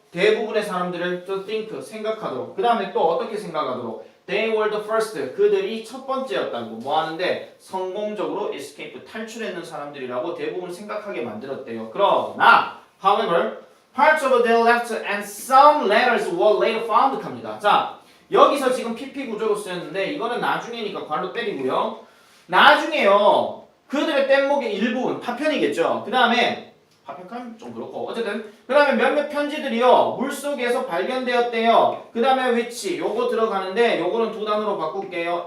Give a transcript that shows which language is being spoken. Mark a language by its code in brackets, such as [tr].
[ko] 대부분의 사람들을 to think 생각하도록. 그 다음에 또 어떻게 생각하도록? They were the first. 그들이 첫 번째였다고. 뭐 하는데? 성공적으로 escape, 탈출했는 사람들이라고 대부분 생각하게 만들었대요. [en] 그러나, however, parts of their left and some letters were later found 합니다. [ko] 자, 여기서 지금 PP 구조로 쓰였는데 이거는 나중에니까 괄호 때리고요. 나중에요. 그들의 뗏목의 일부분, 파편이겠죠. 그 다음에 파편감 좀 그렇고 어쨌든 그 다음에 몇몇 편지들이요 물속에서 발견되었대요. 그 다음에 which 요거 들어가는데 요거는 두 단어로 바꿀게요.